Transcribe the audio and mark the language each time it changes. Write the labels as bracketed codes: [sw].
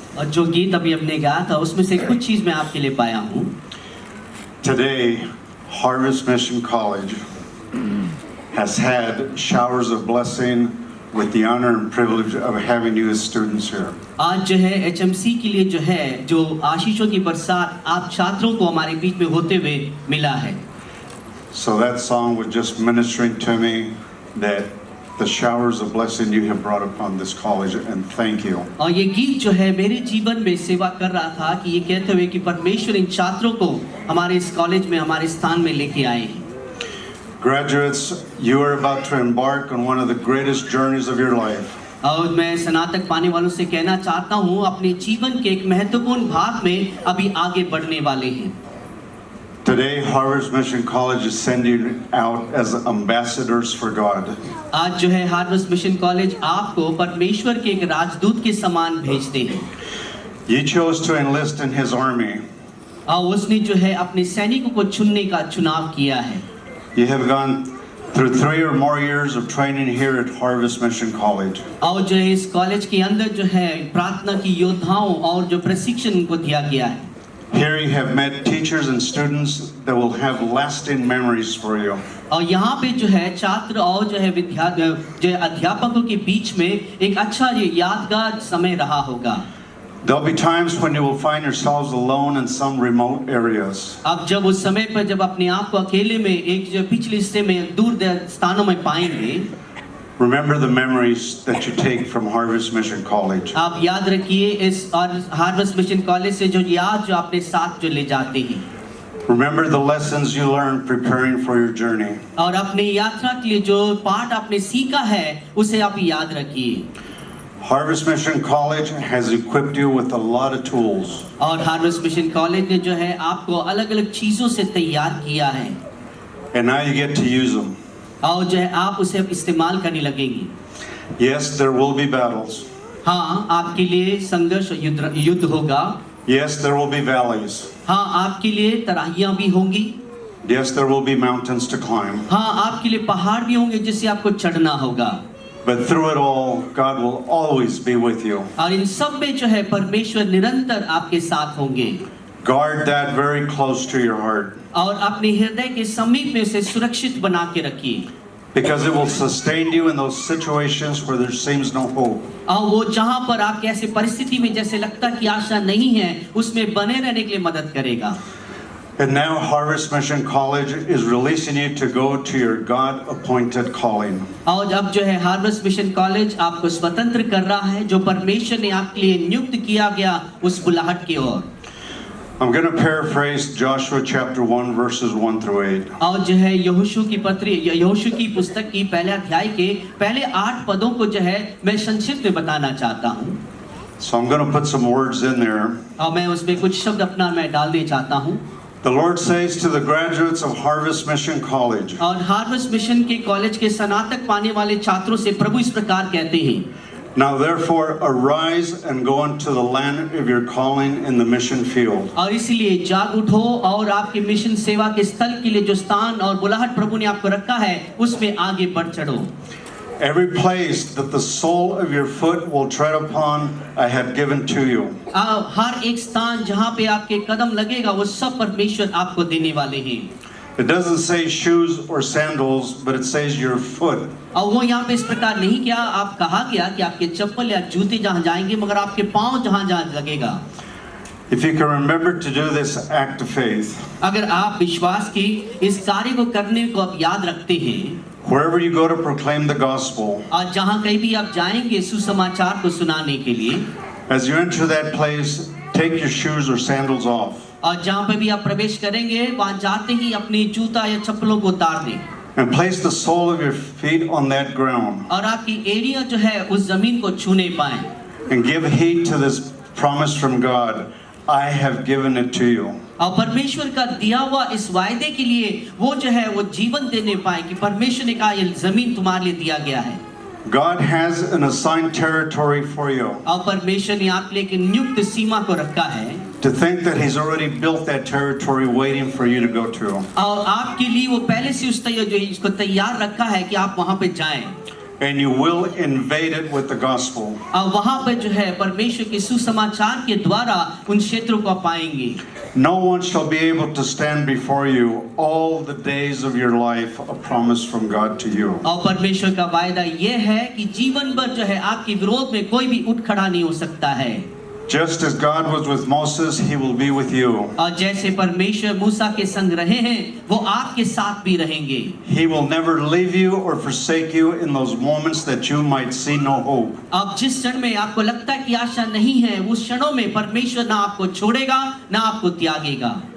[hi] और जो गीत अभी हमने गाया था उसमें से कुछ चीज मैं आपके लिए पाया हूँ। [en] Today, Harvest Mission College has had showers of blessing with the honor and privilege of having you as students here. [hi] आज जो है HMC के लिए जो आशीषों की बरसात आप छात्रों को हमारे बीच में होते हुए मिला है। [en] So that song was just ministering to me that the showers of blessing you have brought upon this college, and thank you. [hi] और ये गीत जो है मेरे जीवन में सेवा कर रहा था कि ये कहते हुए कि परमेश्वर इन छात्रों को हमारे इस कॉलेज में, हमारे स्थान में लेके आए हैं। [en] Graduates, you are about to embark on one of the greatest journeys of your life. [hi] और मैं स्नातक पाने वालों से कहना चाहता हूँ अपने जीवन के एक महत्वपूर्ण भाग में अभी आगे बढ़ने वाले हैं। [en] Today, Harvest Mission College is sending out as ambassadors for God. [hi] आज जो है हार्वेस्ट मिशन कॉलेज आपको परमेश्वर के एक राजदूत के समान भेजते हैं। [en] You chose to enlist in His army. [hi] और उसने जो है अपने सैनिकों को चुनने का चुनाव किया है। [en] You have gone through 3 or more years of training here at Harvest Mission College. [hi] और जो है इस कॉलेज के अंदर जो है प्रार्थना की योद्धाओं और जो प्रशिक्षण उनको दिया गया है। [en] Here you have met teachers and students that will have lasting memories for you. [hi] और यहाँ पे जो है छात्र और जो है जो अध्यापकों के बीच में एक अच्छा ये यादगार समय रहा होगा। [en] There'll be times when you will find yourselves alone in some remote areas. [hi] अब जब उस समय पर जब अपने आप को अकेले में एक जो पिछले हिस्से में दूर स्थानों में पाएंगे, [en] Remember the memories that you take from Harvest Mission College. [hi] आप याद रखिए इस और हार्वेस्ट मिशन कॉलेज से जो याद जो अपने साथ जो ले जाते हैं। [en] Remember the lessons you learned preparing for your journey. [hi] और अपनी यात्रा के लिए जो पाठ आपने सीखा है उसे आप याद रखिए। [en] Harvest Mission College has equipped you with a lot of tools. [hi] और हार्वेस्ट मिशन कॉलेज ने जो है आपको अलग-अलग चीजों से तैयार किया है। [en] And now you get to use them. [hi] और जो है आप उसे इस्तेमाल करने लगेंगे। [en] Yes, there will be battles. [hi] हाँ, आपके लिए संघर्ष युद्ध होगा। [en] Yes, there will be valleys. [hi] हाँ, आपके लिए तराहियां भी होंगी। [en] Yes, there will be mountains to climb. [hi] हाँ, आपके लिए पहाड़ भी होंगे जिसे आपको चढ़ना होगा। [en] But through it all, God will always be with you. [hi] और इन सब में जो है परमेश्वर निरंतर आपके साथ होंगे। [en] Guard that very close to your heart. [hi] और अपने हृदय के समीप में उसे सुरक्षित बना के रखिए। [en] Because it will sustain you in those situations where there seems no hope. [hi] और वो जहाँ पर आपके ऐसे परिस्थिति में जैसे लगता कि आशा नहीं है, उसमें बने रहने के लिए मदद करेगा। [en] And now Harvest Mission College is releasing you to go to your God-appointed calling. [hi] और अब जो है हार्वेस्ट मिशन कॉलेज आपको स्वतंत्र कर रहा है जो परमेश्वर ने आपके लिए नियुक्त किया गया उस बुलाहट की ओर। [en] I'm going to paraphrase Joshua chapter 1 verses 1 through 8. [hi] और जो है यहोशू की पुस्तक की पहले अध्याय के पहले 8 पदों को जो है मैं संक्षिप्त में बताना चाहता हूँ। [en] So I'm going to put some words in there. [hi] और मैं उसमें कुछ शब्द अपना मैं डालने चाहता हूँ। [en] The Lord says to the graduates of Harvest Mission College. [hi] और हार्वेस्ट मिशन के कॉलेज के स्नातक पाने वाले छात्रों से प्रभु इस प्रकार कहते हैं। [en] Now therefore arise and go into the land of your calling in the mission field. [hi] और इसलिए जाग उठो और आपके मिशन सेवा के स्थल के लिए जो स्थान और बुलाहट प्रभु ने आपको रखा है उसमें आगे बढ़ चढ़ो। [en] Every place that the sole of your foot will tread upon, I have given to you. [hi] हर एक स्थान जहाँ पे आपके कदम लगेगा वो सब परमेश्वर आपको देने वाले हैं। [en] It doesn't say shoes or sandals, but it says your foot. [hi] और वो यहाँ पे इस प्रकार नहीं किया आप कहा गया कि आपके चप्पल या जूते जहाँ जाएंगे मगर आपके पाँव जहाँ लगेगा। [en] If you can remember to do this act of faith, [hi] अगर आप विश्वास की इस कार्य को करने को आप याद रखते हैं, [en] wherever you go to proclaim the gospel, [hi] और जहाँ कहीं भी आप जाएंगे सुसमाचार को सुनाने के लिए, [en] as you enter that place, take your shoes or sandals off. [hi] और जहाँ पे भी आप प्रवेश करेंगे वहाँ जाते ही अपनी जूता या चप्पलों को उतार दें। [en] And place the sole of your feet on that ground. [hi] और आपकी एड़ियाँ जो है उस जमीन को छूने पाएं। [en] And give heed to this promise from God. I have given it to you. [hi] और परमेश्वर का दिया हुआ इस वायदे के लिए वो जो है वो जीवन देने पाए कि परमेश्वर ने कहा ये जमीन तुम्हारे लिए दिया गया है। [en] God has an assigned territory for you. [hi] और परमेश्वर ने आपके लिए एक नियुक्त सीमा को रखा है। [en] To think that He's already built that territory waiting for you to go to. [hi] और आपके लिए वो पहले से इसको तैयार रखा है कि आप वहाँ पे जाएं। [en] And you will invade it with the gospel. [hi] और वहाँ पे जो है परमेश्वर के सुसमाचार के द्वारा उन क्षेत्रों को पाएंगे। [en] No one shall be able to stand before you all the days of your life, a promise from God to you. [hi] और परमेश्वर का वायदा ये है कि जीवन भर जो है आपके विरोध में कोई भी उठ खड़ा नहीं हो सकता है। [en] Just as God was with Moses, He will be with you. [hi] और जैसे परमेश्वर मूसा के संग रहे हैं वो आपके साथ भी रहेंगे। [en] He will never leave you or forsake you in those moments that you might see no hope. [hi] अब जिस क्षण में आपको लगता है कि आशा नहीं है उस क्षणों में परमेश्वर ना आपको छोड़ेगा ना आपको त्यागेगा।